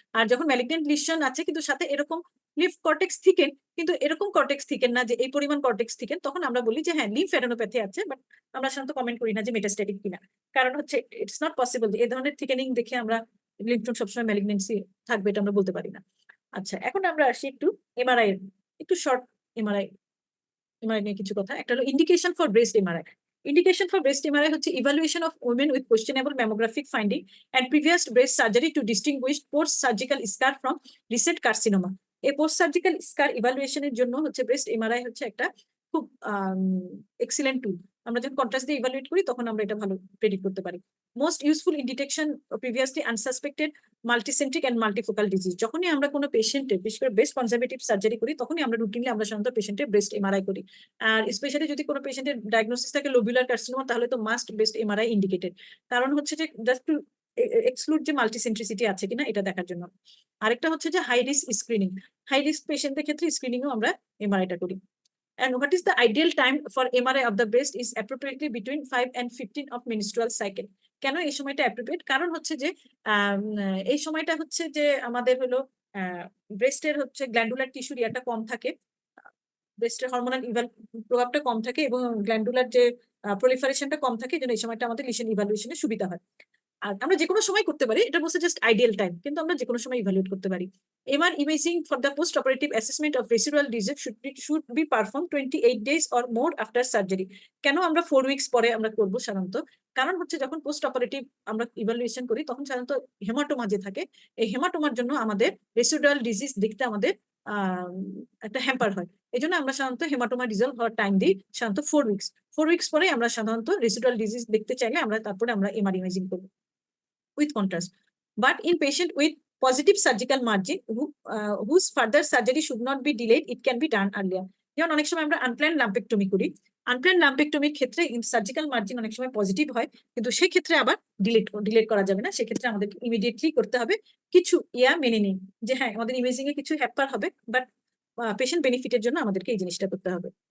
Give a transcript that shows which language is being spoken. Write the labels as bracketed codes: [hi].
[bn] আর যখন malignant lesion আছে কিন্তু সাথে এরকম লিম্ফ কর্টেক্স থিকেন, কিন্তু এরকম কর্টেক্স থিকেন না যে এই পরিমাণ কর্টেক্স থিকেন, তখন আমরা বলি যে হ্যাঁ লিম্ফ অ্যাডেনোপ্যাথি আছে, বাট আমরা সাধারণত কমেন্ট করি না যে মেটাস্ট্যাটিক কিনা। কারণ হচ্ছে ইটস নট পসিবল যে এই ধরনের থিকেনিং দেখে আমরা লিম্ফ নোড সবসময় ম্যালিগনেন্সি থাকবে এটা আমরা বলতে পারি না। আচ্ছা, এখন আমরা আসি একটু এমআরআই এর, একটু শর্ট এমআরআই নিয়ে কিছু কথা। একটা হলো indication for breast MRI. [en] Indication for breast MRI হচ্ছে evaluation of women with questionable mammographic finding and previous breast surgery to distinguish post-surgical scar from recent carcinoma. [bn] এই post-surgical scar evaluation এর জন্য হচ্ছে breast MRI হচ্ছে একটা খুব excellent tool. আমরা যখন কন্ট্রাস্ট দিয়ে ইভালুয়েট করি তখন আমরা এটা ভালো প্রেডিক্ট করতে পারি। [en] Most useful in detection previously unsuspected multicentric and multifocal disease. [bn] যখনই আমরা কোনো পেশেন্টের বিশেষ করে ব্রেস্ট কনজারভেটিভ সার্জারি করি তখনই আমরা রুটিনলি আমরা সাধারণত পেশেন্টের ব্রেস্ট এমআরআই করি। আর স্পেশালি যদি কোনো পেশেন্টের ডায়াগনোসিস থাকে লোবুলার কার্সিনোমা তাহলে তো মাস্ট ব্রেস্ট এমআরআই ইন্ডিকেটেড। কারণ হচ্ছে যে জাস্ট টু এক্সক্লুড যে মাল্টিসেন্ট্রিসিটি আছে কিনা এটা দেখার জন্য। আরেকটা হচ্ছে যে high risk screening. High risk পেশেন্টের ক্ষেত্রে স্ক্রিনিংও আমরা এমআরআইটা করি। [en] And what is the ideal time for MRI of the breast is appropriately between 5 and 15 of menstrual cycle. [bn] কেন এই সময়টা অ্যাপ্রোপ্রিয়েট? কারণ হচ্ছে যে এই সময়টা হচ্ছে যে আমাদের হলো ব্রেস্টের হচ্ছে গ্ল্যান্ডুলার টিস্যুর ইয়াটা কম থাকে, ব্রেস্টের হরমোনাল প্রভাবটা কম থাকে এবং গ্ল্যান্ডুলার যে প্রলিফারেশনটা কম থাকে, এই জন্য এই সময়টা আমাদের লিশন ইভালুয়েশনে সুবিধা হয়। আর আমরা যে কোনো সময় করতে পারি, এটা বলছে জাস্ট আইডিয়াল টাইম, কিন্তু আমরা যে কোনো সময় ইভালুয়েট করতে পারি। [en] MR imaging for the post-operative assessment of residual disease should be performed 28 days or more after surgery. [bn] কেন আমরা 4 weeks পরে আমরা করবো সাধারণত? কারণ হচ্ছে যখন পোস্ট অপারেটিভ আমরা ইভালুয়েশন করি তখন সাধারণত হেমাটোমা যে থাকে, এই হেমাটোমার জন্য আমাদের রেসিডুয়াল ডিজিজ দেখতে আমাদের একটা হ্যাম্পার হয়। এই জন্য আমরা সাধারণত হেমাটোমা রিজলভ হওয়ার টাইম দিই সাধারণত 4 weeks। 4 weeks পরে আমরা সাধারণত রেসিডুয়াল ডিজিজ দেখতে চাইলে আমরা তারপরে আমরা MR ইমেজিং করবো with contrast. [en] But in patient with positive surgical margin whose further surgery should not be delayed, it can be done earlier. [bn] যেমন অনেক সময় আমরা আনপ্ল্যান্ড লাম্পেক্টমি করি। আনপ্ল্যান্ড লাম্পেক্টমির ক্ষেত্রে সার্জিক্যাল মার্জিন অনেক সময় পজিটিভ হয়, কিন্তু সেক্ষেত্রে আবার ডিলেট করা যাবে না। সেক্ষেত্রে আমাদের ইমিডিয়েটলি করতে হবে, কিছু মেনে নিই যে হ্যাঁ আমাদের ইমেজিং এ কিছু হ্যাপার হবে, বাট পেশেন্ট বেনিফিটের জন্য আমাদেরকে এই জিনিসটা করতে হবে।